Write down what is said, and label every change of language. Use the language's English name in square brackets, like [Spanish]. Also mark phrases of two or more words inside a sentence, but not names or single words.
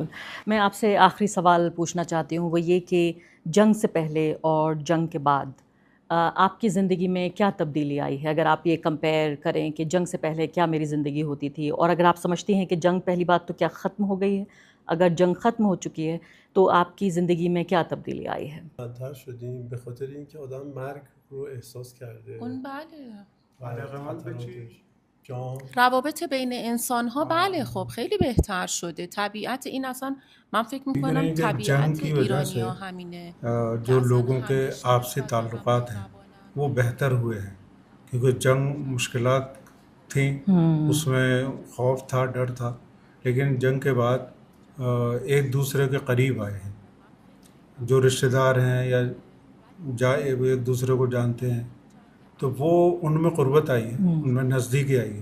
[Urdu] میں آپ سے آخری سوال پوچھنا چاہتی ہوں, وہ یہ کہ جنگ سے پہلے اور جنگ کے بعد آپ کی زندگی میں کیا تبدیلی آئی ہے؟ اگر آپ یہ کمپیئر کریں کہ جنگ سے پہلے کیا میری زندگی ہوتی تھی, اور اگر آپ سمجھتی ہیں کہ جنگ پہلی بات تو کیا ختم ہو گئی ہے, اگر جنگ ختم ہو چکی ہے تو آپ کی زندگی میں کیا تبدیلی آئی ہے؟ [Persian] بدتر شدیم به خاطر اینکه آدم مرگ رو احساس کرده. اون بله خطراتش جان روابط بین انسان ها بله خب خیلی بهتر شده. طبیعت این اصلا من فکر میکنم می‌دونید که جنگ طبیعت [Urdu] کی وجہ ایرانی سے [Persian] ها همینه. [Urdu] جو لوگوں کے آپسی تعلقات ہیں وہ بہتر ہوئے ہیں, کیونکہ جنگ مشکلات تھیں, اس میں خوف تھا, ڈر تھا, لیکن جنگ کے بعد ایک دوسرے کے قریب آئے ہیں. جو رشتہ دار ہیں یا ایک دوسرے کو جانتے ہیں تو وہ ان میں قربت آئی ہے, ان میں نزدیکی آئی ہے.